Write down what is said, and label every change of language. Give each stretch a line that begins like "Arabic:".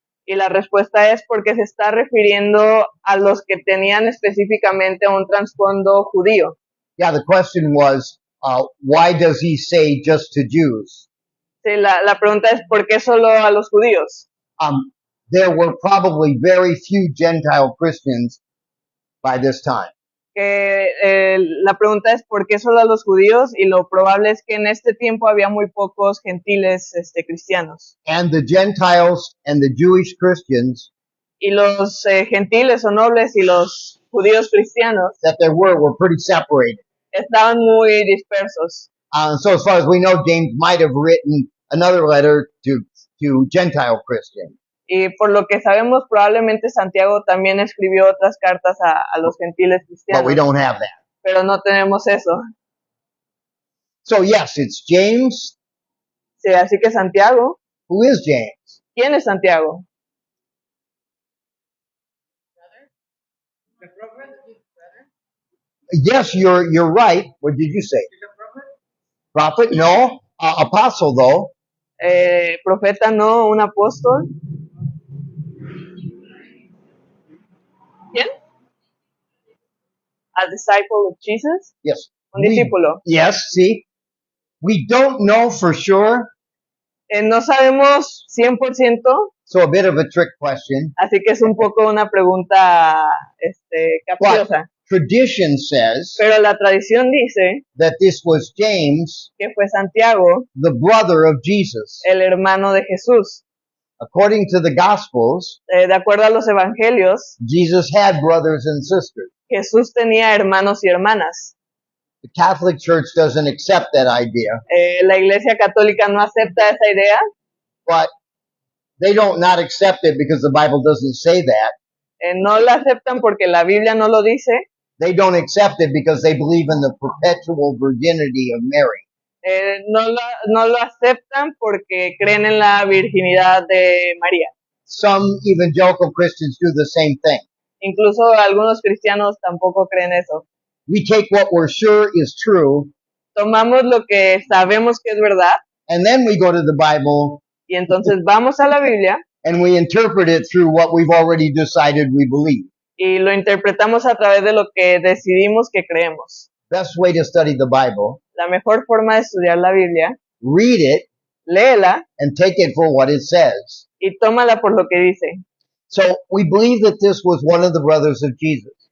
Spanish: Y la respuesta es porque se está refiriendo a los que tenían específicamente un trasfondo judío.
English: Yeah, the question was, why does he say just to Jews?
Spanish: Sí, la pregunta es ¿por qué solo a los judíos?
English: There were probably very few Gentile Christians by this time.
Spanish: La pregunta es ¿por qué solo a los judíos? Y lo probable es que en este tiempo había muy pocos gentiles cristianos.
English: And the Gentiles and the Jewish Christians
Spanish: Y los gentiles o nobles y los judíos cristianos
English: that there were pretty separated.
Spanish: estaban muy dispersos.
English: So as far as we know, James might have written another letter to Gentile Christians.
Spanish: Y por lo que sabemos, probablemente Santiago también escribió otras cartas a los gentiles
English: But we
Spanish: cristianos,
English: don't have that.
Spanish: pero no tenemos eso.
English: So yes, it's James.
Spanish: Sí, así que Santiago,
English: Who is James?
Spanish: ¿quién es Santiago?
English: the prophet? Yes, you're right. What did you say? Is a prophet? Prophet? No. Apostle though.
Spanish: Profeta no, un apóstol. ¿Quién?
English: A disciple of Jesus, Yes.
Spanish: un discípulo.
English: Yes. See, we don't know for sure.
Spanish: No sabemos 100%,
English: So a bit of a trick question.
Spanish: así que es un poco una pregunta capciosa.
English: Tradition says
Spanish: Pero la tradición dice
English: that this was James,
Spanish: que fue Santiago,
English: the brother of Jesus.
Spanish: el hermano de Jesús.
English: According to the Gospels,
Spanish: De acuerdo a los evangelios,
English: Jesus had brothers and sisters.
Spanish: Jesús tenía hermanos y hermanas.
English: The Catholic Church doesn't accept that idea,
Spanish: La Iglesia Católica no acepta esa idea,
English: but they don't not accept it because the Bible doesn't say that.
Spanish: no la aceptan porque la Biblia no lo dice,
English: They don't accept it because they believe in the perpetual virginity of Mary.
Spanish: no lo aceptan porque creen en la virginidad de María.
English: Some evangelical Christians do the same thing.
Spanish: Incluso algunos cristianos tampoco creen eso.
English: We take what we're sure is true,
Spanish: Tomamos lo que sabemos que es verdad
English: and then we go to the Bible
Spanish: y entonces vamos a la Biblia
English: and we interpret it through what we've already decided we believe.
Spanish: y lo interpretamos a través de lo que decidimos que creemos.
English: Best way to study the Bible,
Spanish: La mejor forma de estudiar la Biblia,
English: read it
Spanish: léela
English: and take it for what it says.
Spanish: y tómala por lo que dice.
English: So we believe that this was one of the brothers of Jesus.